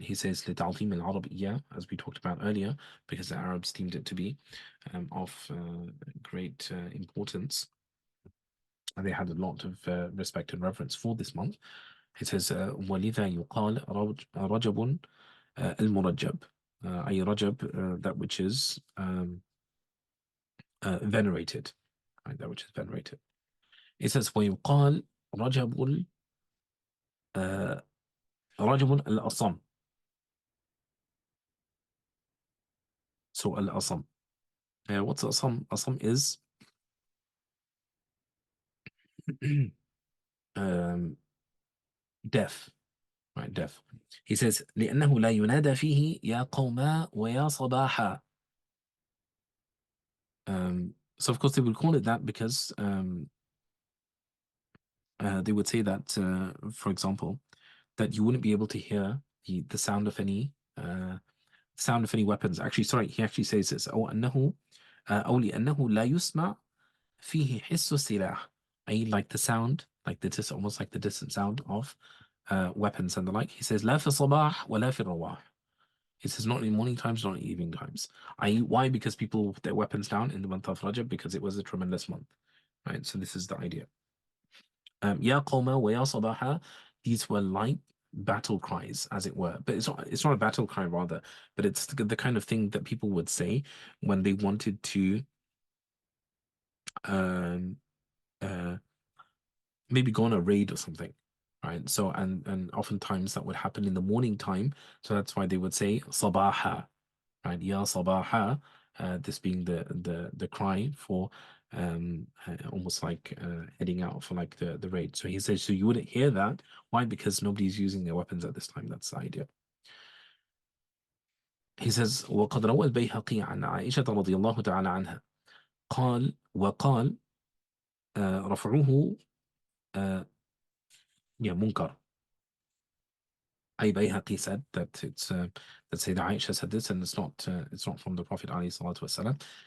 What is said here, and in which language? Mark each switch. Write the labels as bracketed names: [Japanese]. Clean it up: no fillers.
[English] He says [Arabic] لتعظيم العرب إياه, [English] as we talked about earlier, because the Arabs deemed it to be of great importance, and they had a lot of respect and reverence for this month. He says [Arabic] ولذا يقال رجب المرجب, أي [English] Rajab, that which is venerated, right? That which is venerated. It says [Arabic] ويقال رجب رجب الأصم. [English] So al-Asam. What's Asam? Asam is um, deaf, right? Deaf. He says [Arabic] لأنه لا ينادى فيه يا قوما ويا صباحا. [English] So of course they would call it that because they would say that, for example, that you wouldn't be able to hear the sound of any weapons. Actually, sorry, he actually says this. [Arabic] أو لأنه لا يسمع فيه حس السلاح. [English] I like the sound, like almost like the distant sound of weapons and the like. He says [Arabic] لا في الصباح ولا في الرواح. [English] He says not in morning times, not in evening times. Why? Because people put their weapons down in the month of Rajab because it was a tremendous month, right? So this is the idea. [Arabic] Ya qawma wa ya sabaha. [English] These were light battle cries, as it were, but it's not a battle cry rather, but it's the kind of thing that people would say when they wanted to um, uh, maybe go on a raid or something, right? So and oftentimes that would happen in the morning time, so that's why they would say sabaha, right? Ya sabaha, this being the cry for almost like heading out for like the raid. So he says, so you wouldn't hear that. Why? Because nobody's using their weapons at this time. That's the idea. He says [Arabic] وقد روى البيهقي عن عائشة رضي الله تعالى عنها قال وقال رفعه منكر. [English] I Bayhaqi said that it's that Sayyidah Aisha said this, and it's not from the Prophet alayhi salatu wasalam.